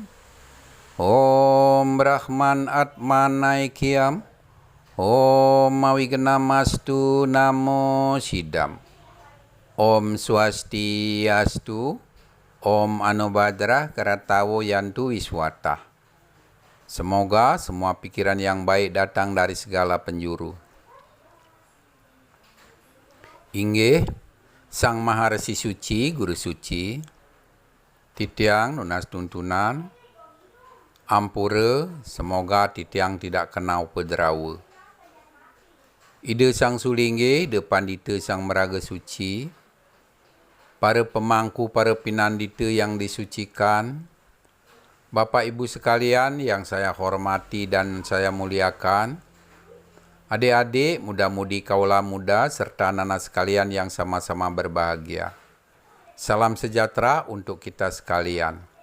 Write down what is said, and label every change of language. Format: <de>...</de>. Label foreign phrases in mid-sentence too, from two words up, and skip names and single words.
<sa>Om Brahman Atmanaikyam. Om Mawignamastu Namo Sidam. Om Swastiastu. Om Anubhadra Karatawo Yantu Wiswata.</sa> <id>Semoga semua pikiran yang baik datang dari segala penjuru.</id> <ban>Inggih Sang Maharesi Suci, Guru Suci, titiang nunas tuntunan, ampura,</ban> <id>semoga titiang tidak kena upederawa.</id> <ban>Ide Sang Sulingge, ide Pandita Sang Meraga Suci,</ban> <id>para pemangku, para pinandita yang disucikan, Bapak Ibu sekalian yang saya hormati dan saya muliakan, adik-adik, muda-mudi kaula muda, serta anak-anak sekalian yang sama-sama berbahagia. Salam sejahtera untuk kita sekalian.</id>